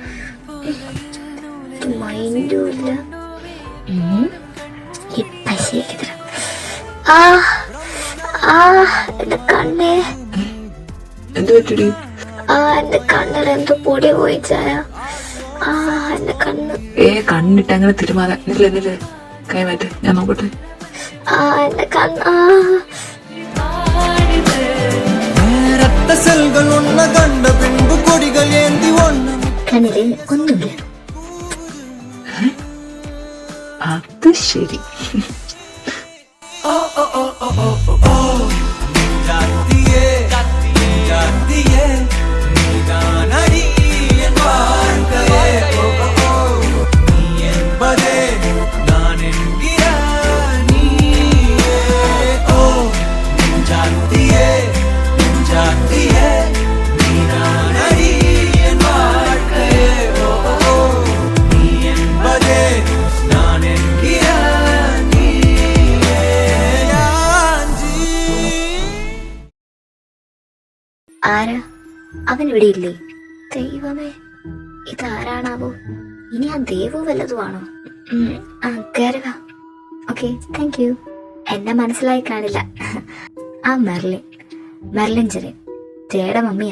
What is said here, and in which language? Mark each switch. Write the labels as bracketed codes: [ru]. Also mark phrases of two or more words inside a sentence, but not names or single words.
[ml] മൈൻഡും ഇല്ല. ഇപ്പൊ ശരിക്കും എന്റെ കണ്ണേ, എന്ത് പറ്റിടി? എന്റെ കണ്ണിൽ എന്തോ പൊടി പോയിച്ചായ. എന്റെ കണ്ണ് കണ്ണിട്ട് അങ്ങനെ തിരുമാല. എന്നിട്ട് കൈ മാറ്റ്, ഞാൻ നോക്കട്ടെ. എന്റെ കണ്ണ് [ta] ரத்த செல்கள் ஒன்ன கண்ட பின்பு கொடிகள் ஏந்தி ஒண்ணு [ml] കണ്ണില് ഒന്നുമില്ല. അത് ശരി. [ta] ஜாத்தியே ஜாத்தியே நீதான் அடி என் வாழ்க்கையே. நீ என்பதே நான் என்கிற நீயே. ஓ ஜாத்தியே ஜாத்தியே நீதான் அடி என் வாழ்க்கையே. நீ என்பதே நான் என்கிற நீயே. [ml] ആരാ അവൻ ഇവിടെ ഇല്ലേ? ദൈവമേ, ഇതാരാണാവോ? ഇനി ആ ദേവു വല്ലതുമാണോ? കയറുക. [en] okay, thank you. [ml] എന്നെ മനസ്സിലായി കാണില്ല. ആ മെർലിൻ ചെറിയ ജയുടെ മമ്മിയാ.